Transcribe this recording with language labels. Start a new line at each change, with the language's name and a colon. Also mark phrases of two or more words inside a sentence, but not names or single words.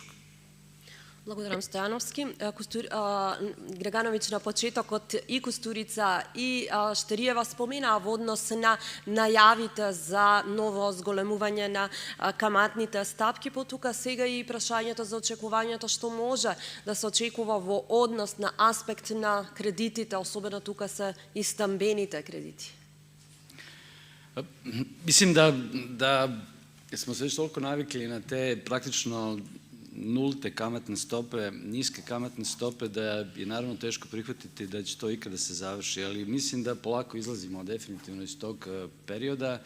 Macedonian: Благодарам, Стојановски. Грегановиќ на почетокот и Кустурица и Штериева споменаа во однос на најавите за ново зголемување на каматните стапки, потука сега и прашањето за очекувањето што може да се очекува во однос на аспект на кредитите, особено тука се и стамбените кредити.
Serbian: Mislim da smo se već toliko navikli na te praktično nulte kamatne stope, niske kamatne stope, da je naravno teško prihvatiti da će to ikada se završi, ali mislim da polako izlazimo definitivno iz tog perioda.